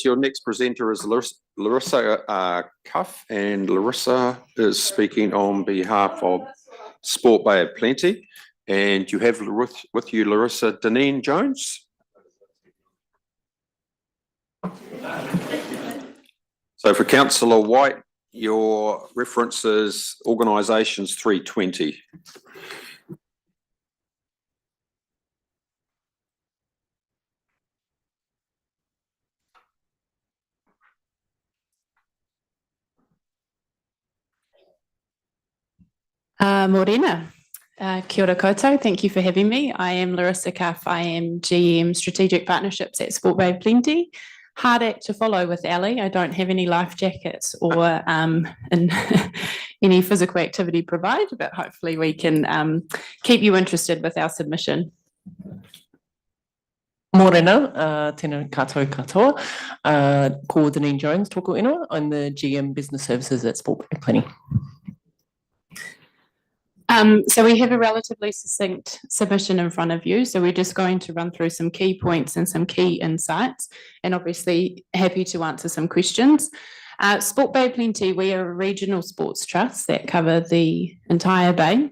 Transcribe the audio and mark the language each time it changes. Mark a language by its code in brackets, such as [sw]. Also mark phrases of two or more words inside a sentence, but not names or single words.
[en] Your next presenter is Larissa Cuff, and Larissa is speaking on behalf of Sport Bay of Plenty. And you have with you, Larissa, Deneen Jones. So for Councillor White, your reference is Organisations 320. [mi] Morena, kia ora koutou. [en] Thank you for having me. I am Larissa Cuff. I am GM Strategic Partnerships at Sport Bay of Plenty. Hard act to follow with Ellie. I don't have any life jackets or any physical activity provided, but hopefully we can keep you interested with our submission. [mi] Morena, tēnā katoa katoa. Ko Deneen Jones, tōku ingoa. [en] I'm the GM Business Services at Sport Bay of Plenty. So we have a relatively succinct submission in front of you. So we're just going to run through some key points and some key insights, and obviously happy to answer some questions. Sport Bay Plenty, we are a regional sports trust that cover the entire bay.